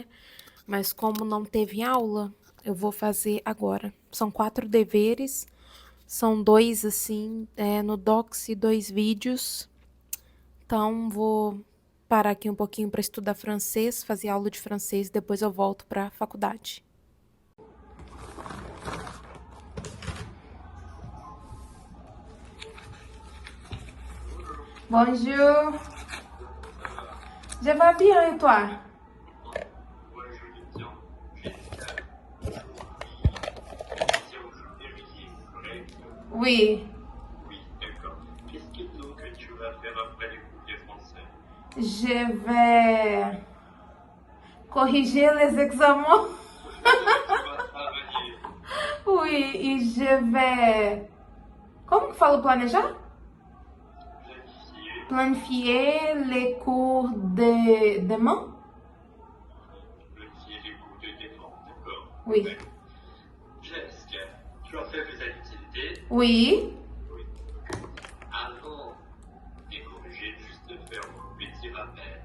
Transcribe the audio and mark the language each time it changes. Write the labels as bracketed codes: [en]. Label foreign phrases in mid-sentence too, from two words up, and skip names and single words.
[pt] Mas como não teve aula, eu vou fazer agora. São 4 deveres, são 2 assim, no Docs e 2 vídeos. Então, vou parar aqui um pouquinho para estudar francês, fazer aula de francês, depois eu volto para a faculdade. [fr] Bonjour. Je vais bien et toi? Oui. Oui, d'accord. Qu'est-ce que donc tu vas faire après les cours de français? Je vais corriger les examens. Tu vas travailler. Oui, e je vais... [pt] Como que fala planejar? [fr] Planifier. Planifier les cours de demain? Planifier les cours de défense, d'accord? Oui. Ouais. Jessica, tu as fait tes activités? Oui. Oui. Avant de corriger, juste faire un petit rappel.